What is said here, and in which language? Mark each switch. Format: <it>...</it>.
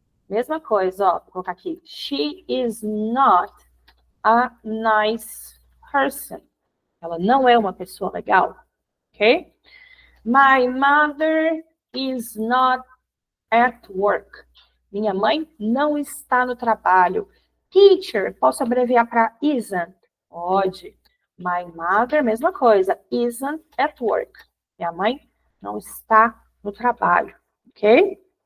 <pt>Mesma coisa, ó, vou colocar aqui.</pt> <en>She is not a nice person.</en> <pt>Ela não é uma pessoa legal, ok?</pt> <en>My mother is not at work.</en> <pt>Minha mãe não está no trabalho. Teacher, posso abreviar para isn't? Pode.</pt> <en>My mother,</en> <pt>mesma coisa,</pt> <en>isn't at work.</en> <pt>Minha mãe não está no trabalho, ok?</pt>